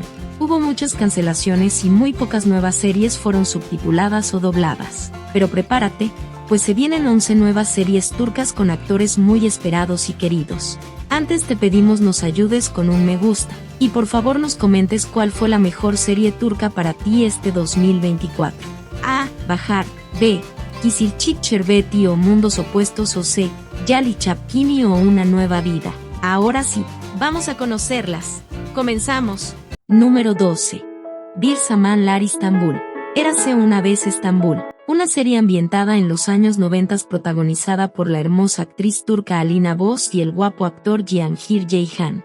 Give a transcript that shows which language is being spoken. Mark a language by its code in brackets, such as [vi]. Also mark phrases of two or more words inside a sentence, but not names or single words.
[es] Hubo muchas cancelaciones y muy pocas nuevas series fueron subtituladas o dobladas. Pero prepárate, pues se vienen 11 nuevas series turcas con actores muy esperados y queridos. Antes te pedimos nos ayudes con un me gusta, y por favor nos comentes cuál fue la mejor serie turca para ti este 2024. A. Bahar. B. Kızılcık Şerbeti o Mundos Opuestos o C. Yali Çapkini o Una Nueva Vida. Ahora sí, vamos a conocerlas. Comenzamos. Número 12. Bir Zamanlar İstanbul. Érase una vez Estambul. Una serie ambientada en los años 90 protagonizada por la hermosa actriz turca Alina Boz y el guapo actor Cihangir Ceyhan.